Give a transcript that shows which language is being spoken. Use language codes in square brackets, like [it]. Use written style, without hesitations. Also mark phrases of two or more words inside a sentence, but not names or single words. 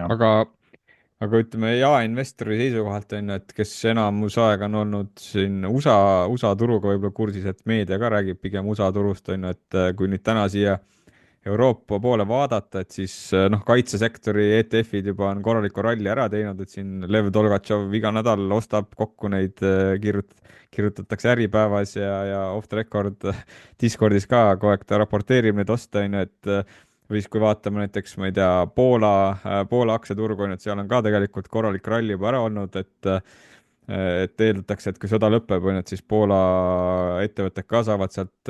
[et] aga ütleme jaeinvestori seisukohalt on ju, et kes enamus aega on olnud siin USA turuga võib-olla kursis, et meedia ka räägib pigem USA turust on ju, et kui nüüd täna siia Euroopa poole vaadata, et siis noh, kaitsesektori ETF-id juba on korraliku ralli ära teinud, et siin Lev Tolgatšov iga nädal ostab kokku neid, kirjutatakse Äripäevas ja [en] off the record [et] Discordis ka kogu aeg ta raporteerib neid oste, on ju, et või siis kui vaatame näiteks, ma ei tea, Poola aktsiaturgu, on ju, et seal on ka tegelikult korralik ralli juba ära olnud, et eeldatakse, et kui sõda lõpeb, on ju, et siis Poola ettevõtted ka saavad sealt